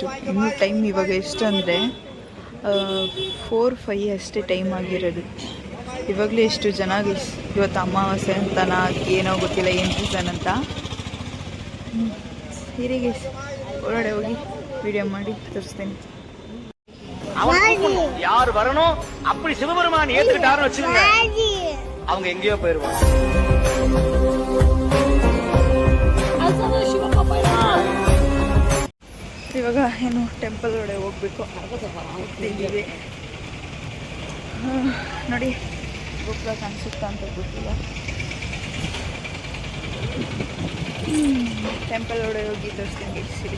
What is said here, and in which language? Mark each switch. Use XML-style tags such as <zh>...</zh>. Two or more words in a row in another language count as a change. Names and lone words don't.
<kn>ಇನ್ನೂ ಟೈಮ್ ಇವಾಗ ಎಷ್ಟು ಅಂದರೆ 4-5 ಅಷ್ಟೇ ಟೈಮ್ ಆಗಿರೋದು. ಇವಾಗಲೇ ಎಷ್ಟು ಜನ ಗೈಸ್. ಇವತ್ತು ಅಮಾವಾಸ್ಯೆ ಅಂತನ ಏನೋ ಗೊತ್ತಿಲ್ಲ, ಏನು ರೀಸನ್ ಅಂತ. ಹಿರಿ ಗೈಸ್ ಒಳಗಡೆ ಹೋಗಿ ವಿಡಿಯೋ ಮಾಡಿ ತೋರಿಸ್ತೇನೆ.</kn> <ta>யார் வரணும் அப்படி சிவபெருமான் ஏத்துக்கிட்டாருன்னு வச்சுக்கோங்க, அவங்க எங்கேயோ போயிருவாங்க.</ta> <kn>ಇವಾಗ ಏನು ಟೆಂಪಲ್ ಒಳಗೆ ಹೋಗ್ಬೇಕು ಹೋಗ್ತಿದ್ದೀವಿ. ನೋಡಿ ಗೋಪುರ ಕಾಣಿಸುತ್ತಾ ಅಂತ ಗೊತ್ತಿಲ್ಲ. ಟೆಂಪಲ್ ಒಳಗೆ ಹೋಗಿ ತೋರಿಸ್ತೀನಿ ಸಿರಿ.</kn>